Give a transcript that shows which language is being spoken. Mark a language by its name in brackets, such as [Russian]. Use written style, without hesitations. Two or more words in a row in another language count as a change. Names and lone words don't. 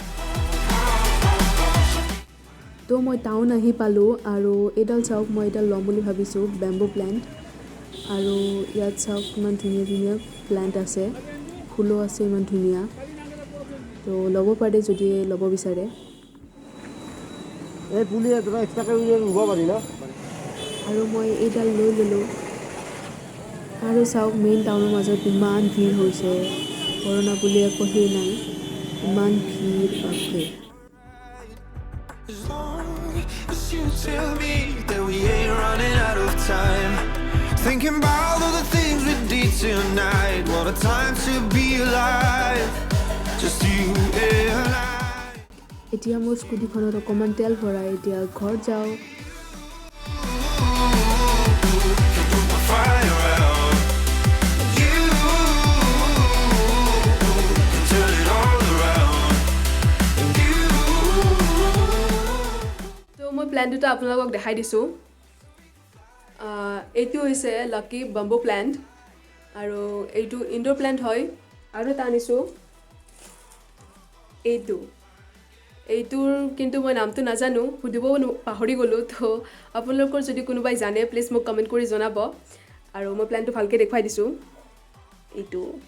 [Assamese] তো মই টাউন আহি পালোঁ আৰু এইডাল চাওক মই এইডাল ল'ম বুলি ভাবিছোঁ [English] bamboo plant [Assamese] আৰু ইয়াত চাওক ইমান ধুনীয়া ধুনীয়া প্লেণ্ট আছে ফুলো আছে ইমান ধুনীয়া তো ল'ব পাৰে যদি ল'ব বিচাৰে এই পুলি তোমাৰ এক্সট্ৰাকৈ ৰুব পাৰি ন আৰু মই এইডাল লৈ ল'লোঁ আৰু চাওক [English] main town [Assamese] মাজত ইমান ভিৰ হৈছে কৰোণা বুলি একো সেই নাই ইমান ভিৰ বাপৰে [English] As long as you tell me that we ain't running out of time. Thinking about all the things we did tonight. What a time to be alive. Just you and I. [Assamese] এতিয়া মোৰ স্কুটিখনত অকণমান তেল ভৰাই এতিয়া ঘৰত যাওঁ [English] Put my fire out. You turn it all around. And you. [Assamese] তো মই প্লেন দুটা আপোনালোকক দেখাই দিছোঁ এইটো হৈছে [English] lucky bamboo plant [Assamese] আৰু এইটো [English] indoor plant [Assamese] হয় আৰু এটা আনিছোঁ এইটোৰ কিন্তু মই নামটো নাজানো সুধিব পাহৰি গ'লোঁ তো আপোনালোকৰ যদি কোনোবাই জানে প্লিজ মোক কমেণ্ট কৰি জনাব আৰু মই প্লেনটো ভালকৈ দেখুৱাই দিছোঁ এইটো